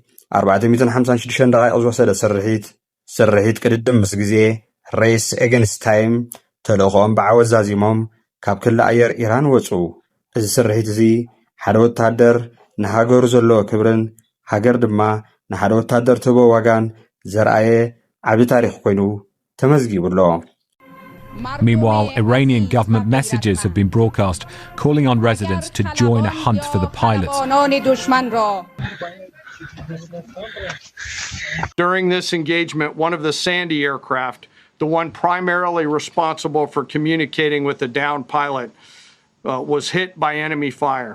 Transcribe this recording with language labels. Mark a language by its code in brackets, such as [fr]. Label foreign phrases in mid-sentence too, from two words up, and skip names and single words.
[ti] 456 ደቓይቕ ዝወሰደ ስርሒት ቅድድም ምስ ግዜ [en] race against time [ti] ተልእኾኦም ብዓወት ዛዚሞም ካብ ክሊ ኣየር ኢራን ወፁ። እዚ ስርሒት እዚ ሓደ ወታደር ንሃገሩ ዘለዎ ክብርን ሃገር ድማ ንሓደ ወታደር ትቦ ዋጋን ዘርኣየ ዓቢ ታሪኽ ኮይኑ ተመዝጊቡሎ። [en] Meanwhile, Iranian government messages have been broadcast calling on residents to join a hunt for the pilots. During this engagement, one of the Sandy aircraft, the one primarily responsible for communicating with the downed pilot, was hit by enemy fire.